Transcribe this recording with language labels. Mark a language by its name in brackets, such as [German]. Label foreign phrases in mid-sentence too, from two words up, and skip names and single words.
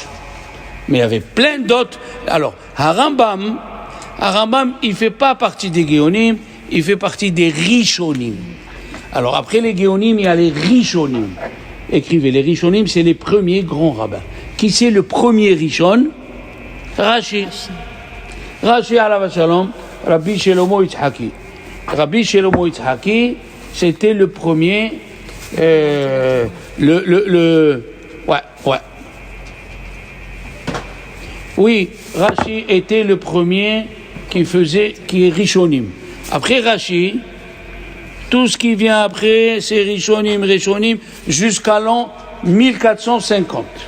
[French] Mais il y avait plein d'autres. Alors, Harambam, il ne fait pas partie des Géonim, il fait partie des Rishonim. Alors, après les Géonim, il y a les Rishonim. Écrivez, les Rishonim, c'est les premiers grands rabbins. Qui c'est le premier Rishon? Rashi. [Hebrew] רש"י עליו השלום, רבי שלמה יצחקי. Rabbi Shelomo Yitzhaki, [French] c'était le premier, ouais. Oui, Rashi était le premier qui est Rishonim. Après Rashi, tout ce qui vient après, c'est Rishonim, jusqu'à l'an 1450.